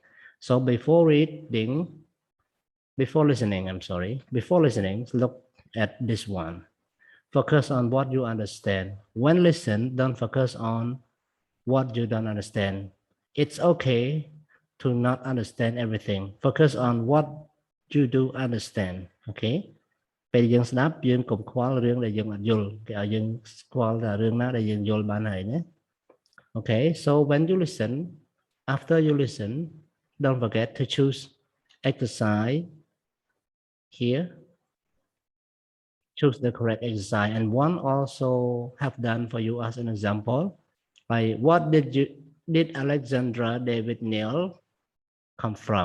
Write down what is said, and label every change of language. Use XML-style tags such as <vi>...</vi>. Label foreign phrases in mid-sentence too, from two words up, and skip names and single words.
<en>So before listening, look at this one. Focus on what you understand. When listen, don't focus on what you don't understand. It's okay to not understand everything. Focus on what you do understand.</en> <km>Okay? ពេលយើងស្ដាប់យើងកុំខ្វល់រឿងដែលយើងអត់យល់គេឲ្យយើងស្គាល់ថារឿងណាដែលយើងយល់បានហើយណា</km> <en>Okay, so when you listen, after you listen, don't forget to choose exercise here. Choose the correct exercise, and one also have done for you as an example. Like, what did Alexandra David Neal come from?</en>